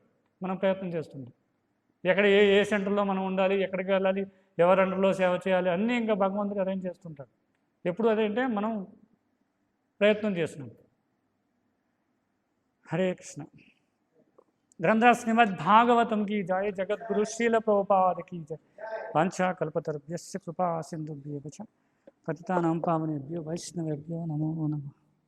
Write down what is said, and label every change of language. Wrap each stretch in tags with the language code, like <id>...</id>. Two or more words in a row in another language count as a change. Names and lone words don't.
<te>మనం ప్రయత్నం చేస్తుంటాం, ఎక్కడ ఏ సెంటర్లో మనం ఉండాలి, ఎక్కడికి వెళ్ళాలి, ఎవరి అండర్లో సేవ చేయాలి, అన్నీ ఇంకా భగవంతుడు అరేంజ్ చేస్తుంటాడు. ఎప్పుడు అదేంటే మనం ప్రయత్నం చేస్తున్నాం. హరే కృష్ణ. గ్రంథ శ్రీమద్ భాగవతం</te> <hi>की जय, जगद्गुरु श्रील प्रभुपाद की जय.</hi> <sa>वांछा कल्पतरुभ्यश्च कृपा सिन्धुभ्येव च पतितानां पावनेभ्यो वैष्णवेभ्यो नमो नमः.</sa>